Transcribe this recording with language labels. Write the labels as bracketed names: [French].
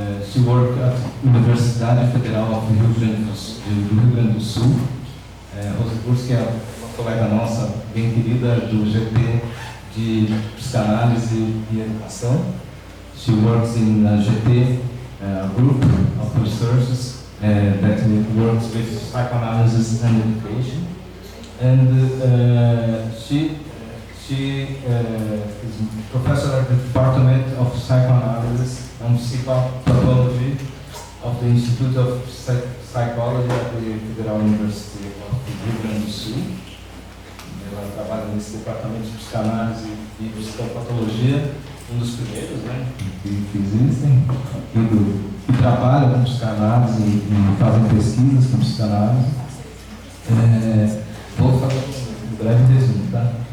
[English] She worked at Universidade Federal of Rio Grande do Sul. [Portuguese] Rosa Gurski é uma colega nossa, bem querida, do GT de Psicanálise e Educação. [English] She works in a GT group of researchers that works with psychoanalysis and education. And she is professor at the Department of Psychoanalysis and Psychopathology of the Institute of Psychology at the Federal University of Rio Grande do Sul. [Portuguese] Ela trabalha nesse departamento de psicanálise e psicopatologia, um dos primeiros, né, que existem, que trabalham com psicanálise e fazem pesquisas com psicanálise. Vou fazer um breve resumo, tá?